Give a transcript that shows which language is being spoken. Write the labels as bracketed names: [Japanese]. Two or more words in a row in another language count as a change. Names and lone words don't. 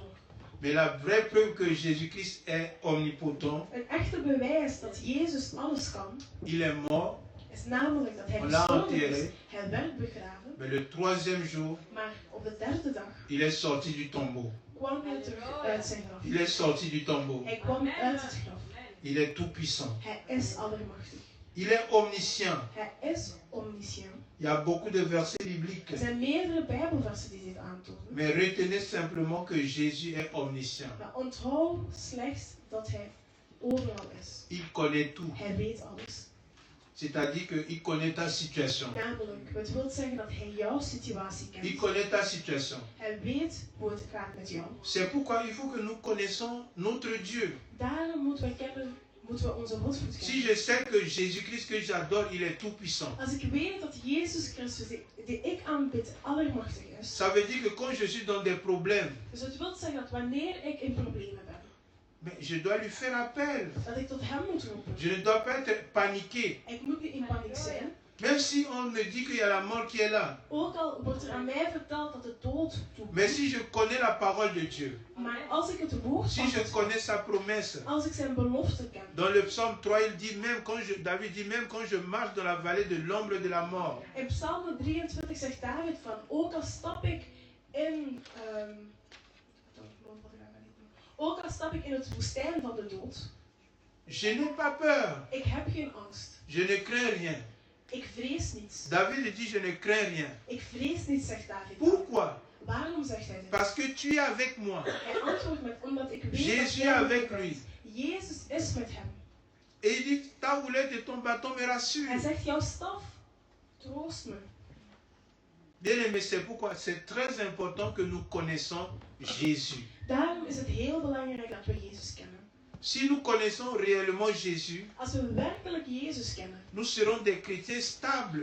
[French] Mais la vraie preuve que Jésus-Christ est omnipotent, [Dutch] Een echte bewijs dat Jezus alles kan, [French] il est mort, [Dutch] is namelijk dat hij [French] On l'a [Dutch] gestorven is. [French] enterré. [Dutch] Hij werd begraven, [French] mais le troisième jour, [Dutch] maar op de derde dag [French] il est sorti du tombeau. [Dutch] kwam hij terug uit zijn graf. [French] Il est sorti du tombeau. [Dutch] Hij kwam uit het graf. [French] Il est tout-puissant. [Dutch] Hij is allermachtig. [French] Il est omniscient. [Dutch] Hij is omniscient. [French] Il y a beaucoup de versets [Dutch] Er [French] bibliques. [Dutch] zijn meerdere Bijbelversen die dit aantonen. [French] Mais retenez simplement que Jésus est omniscient. [Dutch] Maar onthoud slechts dat hij overal is. [French] Il connaît tout. [Dutch] Hij weet alles. [French] C'est-à-dire qu'il connaît ta situation. [Dutch] Namelijk, het wil zeggen dat hij jouw situatie [French] Il [Dutch] kent. [French] connaît ta situation. [Dutch] Hij weet hoe het gaat met jou. [French] C'est pourquoi il faut que nous connaissions notre Dieu. [Dutch] Daarom moeten we onze God goed [French] Si [Dutch] kennen. [French] je sais que Jésus-Christ que j'adore, il est tout-puissant. [Dutch] Als ik weet dat Jezus Christus, die ik aanbid, allermachtig is. [French] Ça veut dire que quand je suis dans des problèmes, [Dutch] Dus het wil zeggen dat wanneer ik in problemen ben, [French] mais je dois lui faire appel. [Dutch] dat ik tot hem moet roepen. [French] Je ne dois pas être paniqué. [Dutch] Ik moet niet in paniek zijn. [French] Même si on me dit qu'il y a la mort qui est là. [Dutch] Ook al wordt er aan mij verteld dat de dood [French] Mais [Dutch] toekomt. [French] si je connais la parole de Dieu, [Dutch] Maar als ik het woord [French] si [Dutch] van [French] je [Dutch] God [French] connais sa promesse, [Dutch] als ik zijn belofte ken. [French] dans le psaume 3, il dit même David dit même quand je marche dans la vallée de l'ombre de la mort, [Dutch] In Psalm 23 zegt David van, ook al stap ik in... ook al stap ik in het woestijn van de dood. [French] je n'ai pas peur, [Dutch] Ik heb geen angst. [French] je ne crains rien. [Dutch] Ik vrees niets. [French] David dit je ne crains rien. [Dutch] Ik vrees niets, zegt David. [French] Pourquoi? [Dutch] Waarom zegt hij dit? [French] Parce que tu es avec moi. [Dutch] Hij antwoordt met, omdat ik weet [French] Jésus [Dutch] dat jij met [French] avec [Dutch] mij [French] lui. [Dutch] bent. Jezus is met hem. [French] Et il dit ta houlette et ton bâton me [Dutch] Hij [French] rassurent. [Dutch] zegt, jouw staf troost me. [French] Bien aimé, c'est pourquoi c'est très important que nous connaissons Jésus. [Dutch] Daarom is het heel belangrijk dat we Jezus kennen. [French] Si nous connaissons réellement Jésus, [Dutch] Als we werkelijk Jezus kennen, [French] nous serons des chrétiens stables.